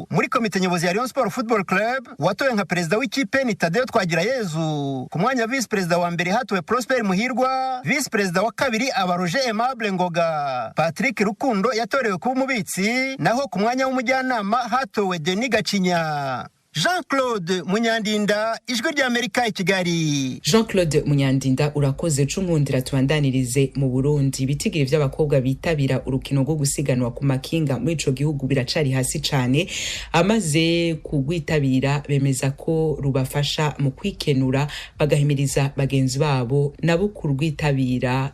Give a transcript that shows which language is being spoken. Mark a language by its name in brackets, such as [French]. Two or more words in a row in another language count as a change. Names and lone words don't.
[Kinyarwanda] Muri komite nyobozi ya Rayon Sport Football Club watowe nka perezida w'ikipe ni Tadeo Twagirayezu. Ku mwanya vice perezida wa mbere hatowe Prosper Muhirwa, vice perezida wa kabiri aba Roger Aimable Ngoga. Patrick Rukundo yatorewe kuba umubitsi, naho ku mwanya w'umujyanama hatowe Denis Gacinya. Jean-Claude Munyandinda, Ijwi ry'Amerika i Kigali. [Rundi] Jean-Claude Munyandinda urakoze cumundira tubandanirize mu Burundi. Ibitigiri vy'abakobwa bitabira urukino rwo gusiganwa ku makinga muri ico gihugu biracari hasi cane. Amaze kugwitabira bemeza ko rubafasha mu kwikenura bagahimiriza bagenzi babo nabo kurwitabira.